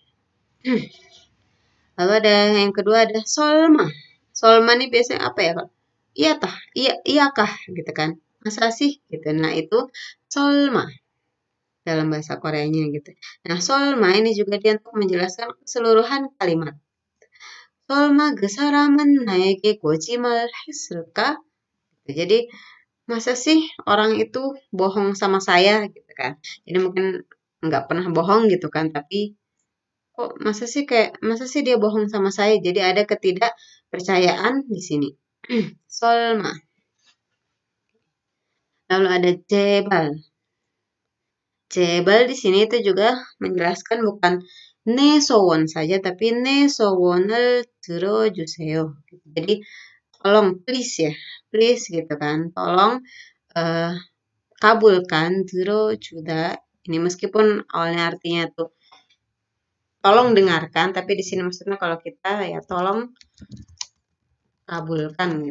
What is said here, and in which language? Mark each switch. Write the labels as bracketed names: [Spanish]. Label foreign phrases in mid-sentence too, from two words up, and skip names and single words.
[Indonesian] Lalu ada yang kedua ada solma. Solma nih biasanya apa ya, Pak? Iya tah, iyakah gitu kan. Masa sih gitu. Nah, itu solma dalam bahasa Koreanya gitu. Nah, solma ini juga dia untuk menjelaskan keseluruhan kalimat. [Korean] 설마 그 사람은 나에게 거짓말 했을까? [Indonesian] Jadi masa sih orang itu bohong sama saya gitu kan? Jadi mungkin nggak pernah bohong gitu kan? Tapi kok masa sih dia bohong sama saya? Jadi ada ketidakpercayaan di sini. Solma. Lalu ada jebal. Jebal di sini itu juga menjelaskan bukan [Korean] 네 소원 [Indonesian] saja, tapi [Korean] 네 소원을 들어주세요. [Indonesian] Jadi tolong please ya, please gitu kan. Tolong eh, kabulkan 주다. Ini meskipun awalnya artinya tuh tolong dengarkan, tapi di sini maksudnya kalau kita ya tolong kabulkan gitu.